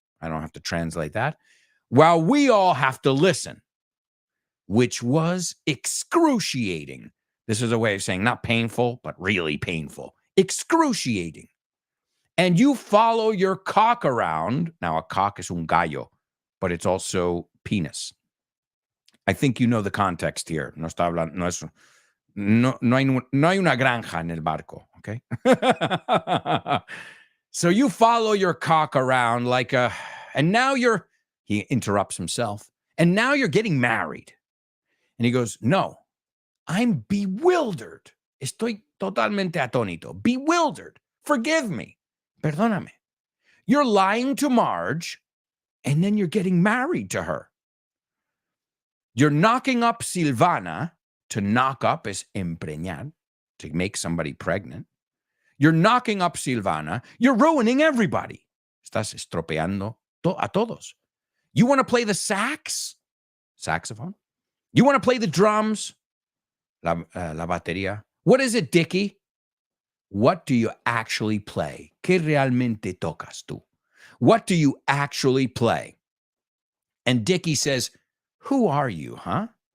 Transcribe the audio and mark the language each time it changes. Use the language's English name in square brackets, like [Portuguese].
[English] I don't have to translate that. While we all have to listen, which was excruciating. This is a way of saying not painful, but really painful. Excruciating. And you follow your cock around. Now, a cock is un gallo, but it's also penis. I think you know the context here. [Spanish] No está hablando, no hay una granja en el barco, okay? [English] So you follow your cock around like and now he interrupts himself, and now you're getting married. And he goes, no, I'm bewildered. [Spanish] Estoy totalmente atónito. [English] Bewildered. Forgive me. [Spanish] Perdóname. [English] You're lying to Marge, and then you're getting married to her. You're knocking up Silvana. To knock up is empreñar, to make somebody pregnant. You're knocking up Silvana. You're ruining everybody. [Spanish] Estás estropeando a todos. [English] You want to play the saxophone? You want to play the drums? La batería. What is it, Dickie? what do you actually play? [Spanish] ¿Qué realmente tocas tú? [English] What do you actually play? And Dickie says, who are you, huh?